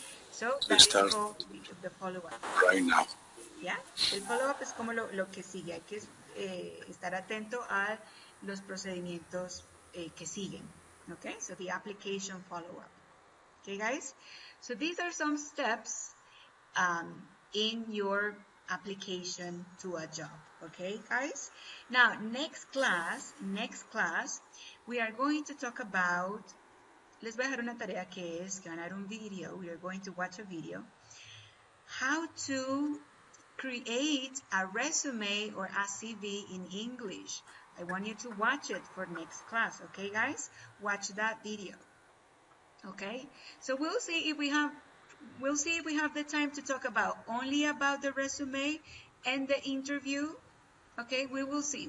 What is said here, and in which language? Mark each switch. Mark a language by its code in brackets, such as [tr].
[en] So that is called the follow-up. Right now. [es] ¿Ya? El follow-up es como lo que sigue. Hay que estar atento a los procedimientos que siguen. [en] Okay? So the application follow-up. Okay, guys? So these are some steps in your application to a job. Okay, guys? Now, next class, we are going to talk about... [es] Les voy a dejar una tarea que van a ver un video. [en] We are going to watch a video. How to create a resume or a CV in English. I want you to watch it for next class, okay, guys? Watch that video. Okay? So we'll see if we have the time to talk only about the resume and the interview. Okay? We will see.